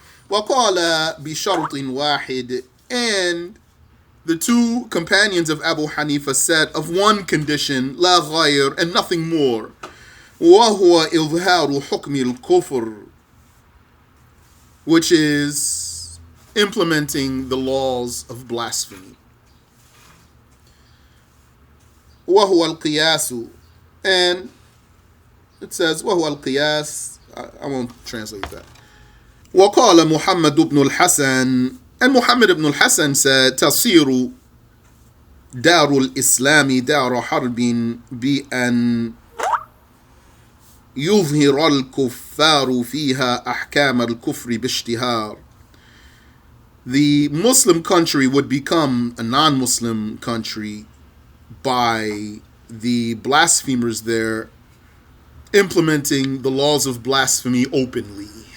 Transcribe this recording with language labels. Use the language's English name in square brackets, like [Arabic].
[Arabic] وقال بشرط واحد, [English] and the two companions of Abu Hanifa said of one condition, [Arabic] لا غير, [English] and nothing more, [Arabic] وهو إظهار حكم الكفر, [English] which is implementing the laws of blasphemy. [Arabic] وهو القياس, [English] and it says [Arabic] وهو القياس, [English] I won't translate that. [Arabic] وقال محمد بن الحسن, [English] and Muhammad ibn al-Hasan said, [Arabic] تصير دار الإسلام دار حرب بأن يظهر الكفار فيها أحكام الكفر باشتهار. [English] The Muslim country would become a non-Muslim country by the blasphemers there implementing the laws of blasphemy openly.